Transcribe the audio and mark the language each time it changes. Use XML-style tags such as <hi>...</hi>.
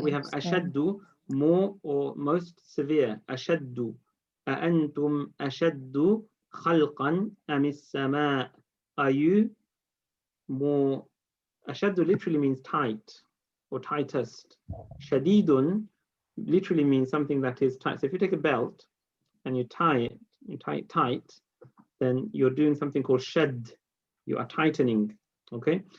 <en>We have ashaddu, more or most severe. Ashaddu.</en> <ar>أأنتم أشد خلقا أم السماء?</ar> <en>Are you more? Ashaddu literally means tight or tightest. Shadidun literally means something that is tight. So if you take a belt and you tie it, you tie it tight, then you're doing something called shad. You are tightening. Okay.</en>